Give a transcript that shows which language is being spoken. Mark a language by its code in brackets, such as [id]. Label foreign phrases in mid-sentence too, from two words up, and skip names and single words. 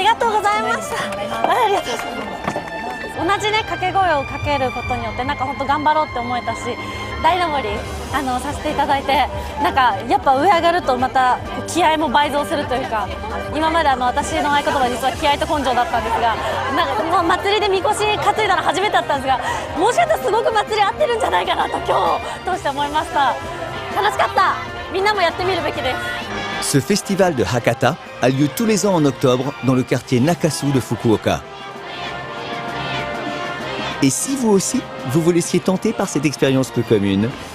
[ja] ありがとうございました。ありがとうございます。同じね掛け声をかけることによってなんか本当頑張ろうって思えたし、大登りさせていただいて、なんかやっぱ上上がるとまた気合も倍増するというか、今まで私の合言葉実は気合と根性だったんですが、なんかもう祭りでみこし担いだの初めてだったんですが、もしかしたらすごく祭り合ってるんじゃないかなと今日通して思いました。楽しかった。みんなもやってみるべきです。 [fr] Ce festival de Hakata a lieu tous les ans en octobre dans le quartier Nakasu de Fukuoka. Et si vous aussi, vous vous laissiez tenter par cette expérience peu commune,